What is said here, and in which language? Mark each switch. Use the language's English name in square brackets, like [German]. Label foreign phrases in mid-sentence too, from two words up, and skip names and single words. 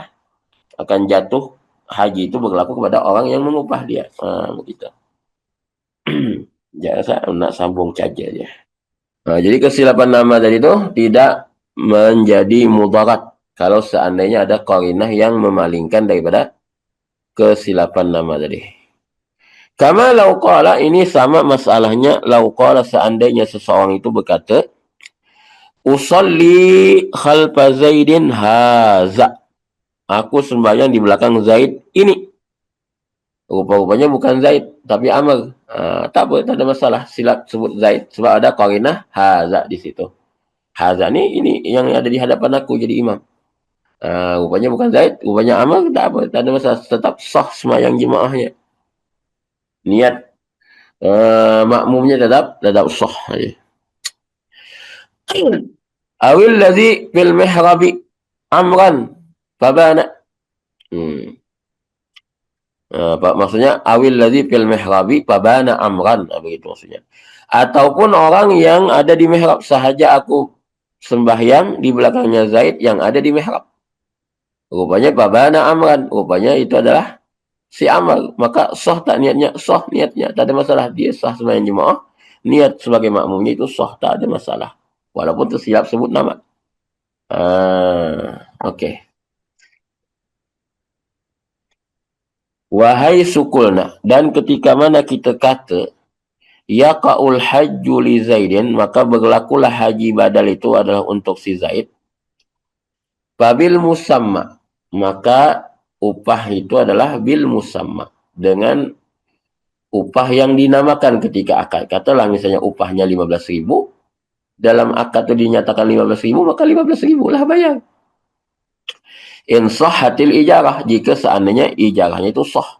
[Malay] Akan jatuh haji itu berlaku kepada orang yang mengupah dia. Begitu. Jangan saya nak sambung saja dia. Jadi kesilapan nama tadi itu tidak menjadi mudarat kalau seandainya ada qarinah yang memalingkan daripada kesilapan nama tadi. [Arabic] كما لو قال, [Malay] ini sama masalahnya [Arabic] لو قال, [Malay] seandainya seseorang itu berkata, [Arabic] أصلي خلف زيد هذا. [Malay] Aku sembahyang di belakang Zaid ini. Rupa-rupanya bukan Zaid, tapi Amr. Tak apa, tak ada masalah. Silap sebut Zaid. Sebab ada qarinah haza di situ. Haza ni, ini yang ada di hadapan aku jadi imam. Rupanya bukan Zaid, rupanya Amr, tak apa, tak ada masalah. Tetap sah sembahyang jemaahnya. Niat makmumnya tetap sah. [Arabic] أو الذي في المحراب عمرا فبان. [Malay] Maksudnya [Arabic] أو الذي في المحراب فبان عمرا, [Malay] begitu maksudnya. Ataupun orang yang ada di mihrab, sahaja aku sembahyang di belakangnya Zaid yang ada di mihrab. Rupanya [Arabic] فبان عمرا, [Malay] rupanya itu adalah si Amr. Maka sah tak niatnya? Sah niatnya, tak ada masalah. Dia sah sembahyang jemaah, niat sebagai makmumnya itu sah, tak ada masalah. Walaupun tersilap sebut nama. Okey. Wahai sukulna, dan ketika mana kita kata [Arabic] يقع الحج لزيد, [Malay] maka berlakulah haji badal itu adalah untuk si Zaid. [Arabic] باب المسمى, [Malay] maka upah itu adalah [Arabic] بالمسمى, [Malay] dengan upah yang dinamakan ketika akad. Katalah misalnya upahnya 15.000, dalam akad itu dinyatakan 15.000, maka 15.000 lah bayar. [Arabic] إن صحت الإجارة, [Malay] jika seandainya ijarahnya itu sah.